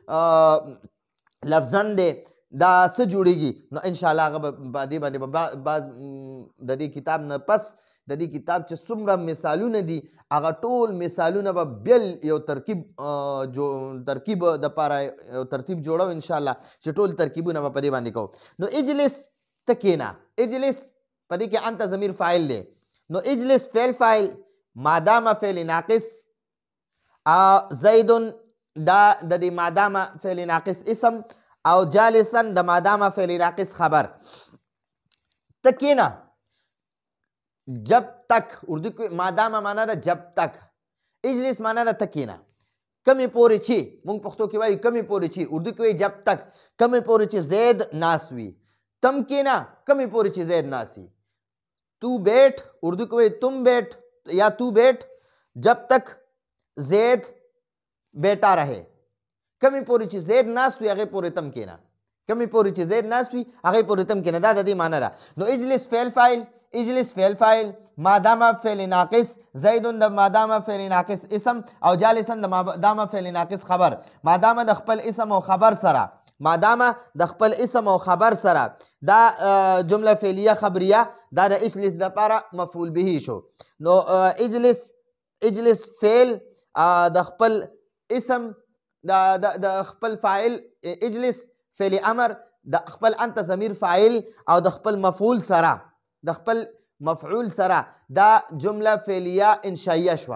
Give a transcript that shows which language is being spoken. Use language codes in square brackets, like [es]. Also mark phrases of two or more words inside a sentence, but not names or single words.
[ps] لفظا دی دا څه جوړیږي نو انشاءالله هغه په دې باندې بعض د دې کتاب نه پس د دې کتاب چې څومره مثالونه دي هغه ټول مثالونه به بیل یو ترکیب دپاره یو ترتیب جوړو انشاءالله چې ټول ترکیبونه به په دې باندې کوو نو اجلس ته کښېنه اجلس په دې کې انت ضمیر فاعل دی نو اجلس فعل فاعل مادام فعل ناقص زیدن دا د دې مادام فعل ناقص اسم او جالسا د مادام فعل ناقص خبر ته کښېنه [ur] جب تک [ps] اردو کې مادام معنا ده [ur] جب تک [ps] اجلس معنا ده ته کښېنه کمې پورې چې موږ پښتو کې وایو کمې پورې چې اردو کې وایي [ur] جب تک [ps] کمې پورې چې زید ناست وي تم کښېنه کمې پورې چې زید ناست وي [ur] تو بیٹھ [ps] اردو کې وایي [ur] تم بیٹھ یا تو بیٹھ جب تک زید بیٹا رہے [ps] کمې پورې چې زید ناست وي هغې پورې تم کښېنه کمې پورې چې زید ناست وي هغې پورې تم کښېنه دا د دې معنا ده نو اجلس فعل فاعل اجلس فعل فاعل مادام فعل ناقص زید د مادام فعل ناقص اسم او جالسا د مادام فعل ناقص خبر مادام د خپل اسم او خبر سره مادام د خپل اسم او خبر سره دا جمله فعلیه خبریه دا د اجلس لپاره مفعول به شو نو اجلس فعل د خپل اسم د خپل فاعل اجلس فعل امر د خپل انت ضمیر فاعل او د خپل مفعول سره د خپل مفعول سره دا جمله فعلیه انشائیه شو.